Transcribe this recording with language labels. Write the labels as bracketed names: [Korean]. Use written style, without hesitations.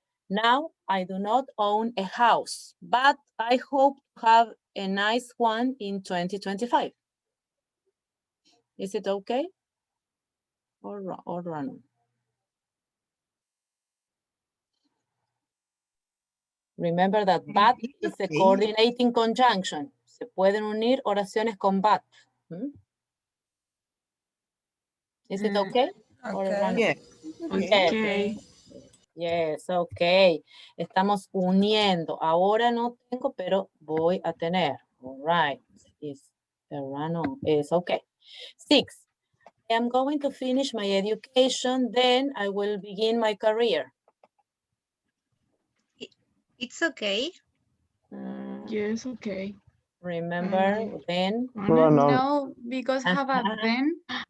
[English] Now, I do not own a house, but I hope to have a nice one in 2025. Is it okay? Or run? Remember that but is a coordinating conjunction. [Spanish] Se pueden unir oraciones con but. [English] Is it okay? Okay. Yeah. Okay. Yes, ok. [Spanish] Estamos uniendo. Ahora no tengo, pero voy a tener. [English] All right. Is the run-on. It's okay. 6. I am going to finish my education, then I will begin my career. It's okay. Yes, okay. Remember, then? No, because have a then.